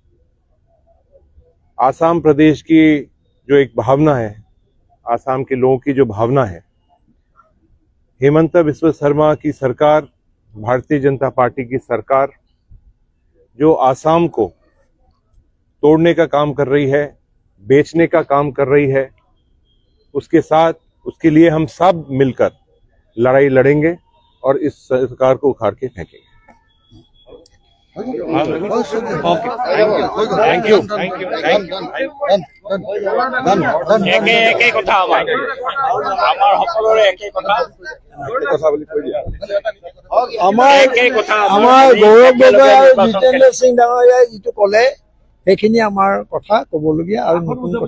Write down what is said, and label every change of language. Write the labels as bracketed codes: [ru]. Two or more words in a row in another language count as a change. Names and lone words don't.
[hi] आसाम प्रदेश की जो एक भावना है आसाम के लोगों की जो भावना है हेमंत बिस्वा शर्मा की सरकार भारतीय जनता पार्टी की सरकार जो आसाम को तोड़ने का काम कर रही है बेचने का काम कर रही है उसके साथ उसके लिए हम सब मिलकर लड़ाई लड़ेंगे और इस सरकार को उखाड़ के फेंकेंगे [en] thank you [as] একে কথা আমাৰ সকলোৰে একে কথা আমাৰ গৌৰৱ গগৈ আৰু জিতেন্দ্ৰ সিং ডাঙৰীয়াই যিটো ক'লে সেইখিনি আমাৰ কথা ক'বলগীয়া আৰু নতুন